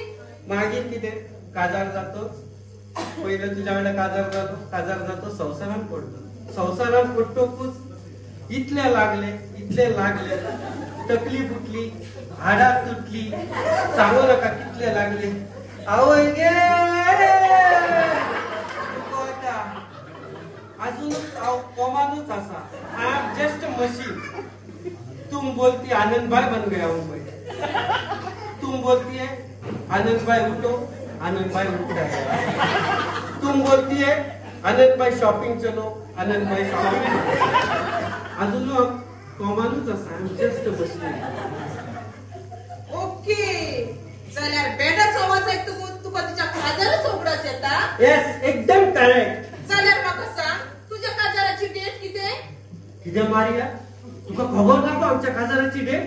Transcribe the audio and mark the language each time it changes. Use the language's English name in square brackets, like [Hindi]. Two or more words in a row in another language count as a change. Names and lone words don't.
[Konkani] मागीर कितें काजार जातो पयलो तुज्या वांगडा काजार जातो संवसारान पडतो संवसारान पडटकूच इतले लागले तकली फुटली हाडां तुटली सांगू नका कितले लागले आवय गे अजून हांव कोमानूच आसा [English] I am just machine [Hindi] तुम बोलती आनंद भाई बन गया हूं मैं तुम बोलती है आनंद भाई उठो आनंद भाई उठता है तुम बोलती है आनंद भाई शॉपिंग चलो आनंद भाई शॉपिंग [Konkani] अजून कोमानूच आसा [English] I am just machine [Konkani] ओके जाल्यार बेडाचो आवाज आयकतकूच तुका तुज्या काजाराचो उगडास येता [English] येस एकदम करेक्ट [Konkani] जाल्यार म्हाका सांग तुज्या काजाराची डेट कितें कितें मारिया तुका खबर ना आमच्या काजाराची डेट